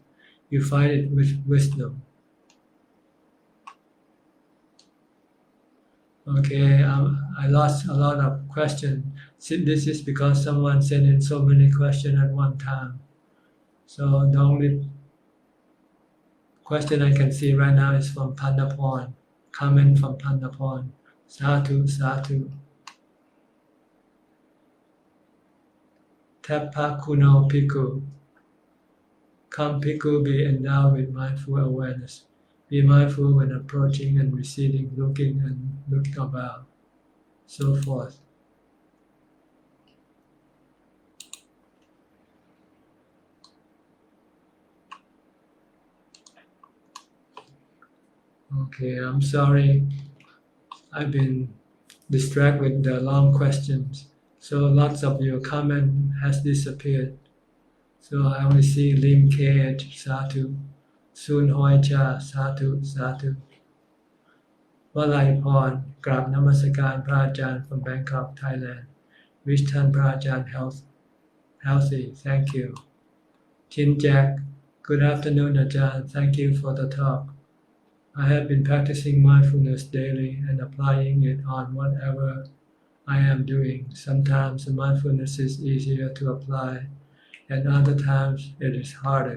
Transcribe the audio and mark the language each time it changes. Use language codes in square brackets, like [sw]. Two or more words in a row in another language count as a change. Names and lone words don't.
[en] You fight it with wisdom. Okay, I lost a lot of questions. This is because someone sent in so many questions at one time. So the only Question I can see right now is from Pandaporn. Comment from Pandaporn. [pi] Sadhu, sadhu. Tapa kuno piku. [en] Come piku, be endowed with mindful awareness. Be mindful when approaching and receding, looking and looking about, so forth. Okay, I'm sorry. I've been distracted with the long questions. So lots of your comment has disappeared. So I only see Lim Kate, [pi] Sadhu, Sun Hoi Cha, Sadhu, Sadhu. [th] วลัยพรกราบนมัสการพระอาจารย์ [en] from Bangkok, Thailand. Wish [th] ท่านพระอาจารย์ [en] healthy. Thank you. Chin Jack, good afternoon, Ajahn. Thank you for the talk. I have been practicing mindfulness daily and applying it on whatever I am doing. Sometimes the mindfulness is easier to apply, and other times it is harder.